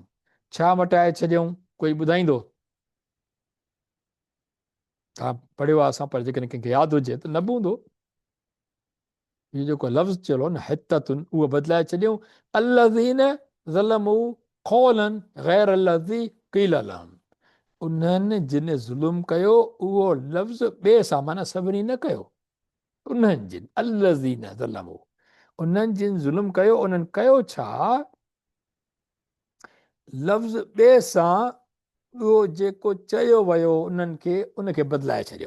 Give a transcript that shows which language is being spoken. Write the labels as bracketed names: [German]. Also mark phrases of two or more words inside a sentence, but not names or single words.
[Sindhi] छा मटाए छॾियऊं, कोई ॿुधाईंदो? तव्हां पढ़ियो आहे असां, पर जेकॾहिं कंहिंखे यादि हुजे त न बि हूंदो। इहो जेको लफ़्ज़ चयो न हित्ततुन, उहो बदिलाए छॾियऊं। [Arabic] الذين ظلموا قولا غير الذي قيل لهم, [Sindhi] उन्हनि जिन ज़ुल्म कयो उहो लफ़्ज़ ॿिए सां माना सभिनी न कयो। उन्हनि जिन [Arabic] الذين ظلموا, [Sindhi] उन्हनि जिन ज़ुल्म कयो, उन्हनि कयो छा, लफ़्ज़ ॿिए सां उहो जेको चयो वियो उन्हनि खे उनखे बदिलाए छॾियो।